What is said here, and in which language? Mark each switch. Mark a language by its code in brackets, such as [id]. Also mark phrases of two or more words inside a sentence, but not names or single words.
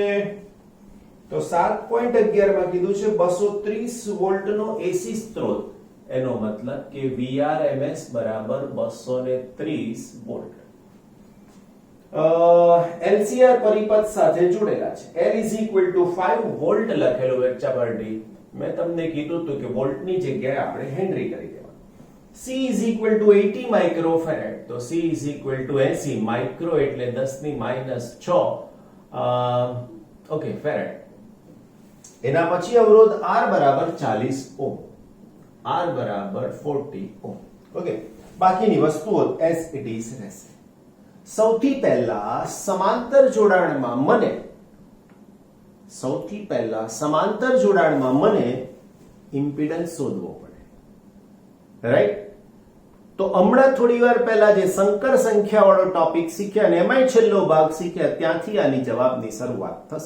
[gu] તો 7.11 માં કીધું છે 230 વોલ્ટ નો AC સ્ત્રોત. એનો મતલબ કે VRMS બરાબર 230 વોલ્ટ. LCR પરિપથ સાથે જોડેલા છે. [en] L is equal to [gu] 5 વોલ્ટ લખેલું બચ્ચા પાર્ટી. મેં તમને કીધું હતું કે વોલ્ટની જગ્યાએ આપણે હેનરી કરી દેવાનું. [en] C is equal to [gu] 80 માઇક્રોફેરેડ. તો [en] C is equal to [gu] 80 માઇક્રો એટલે 10 ની -6 ઓકે ફેરેડ. એના પછી અવરોધ R બરાબર 40 ઓહ્મ, R બરાબર 40 ઓહ્મ. ઓકે, બાકીની વસ્તુઓ [en] as it is [gu] રહેશે. સૌથી પહેલા સમાંતર જોડાણમાં મને ઇમ્પિડન્સ શોધવો પડે. રાઈટ? તો હમણાં થોડી વાર પહેલા જે સંકર સંખ્યા વાળો ટોપિક શીખ્યા અને એમાંય છેલ્લો ભાગ શીખ્યા ત્યાંથી આની જવાબની શરૂઆત થશે.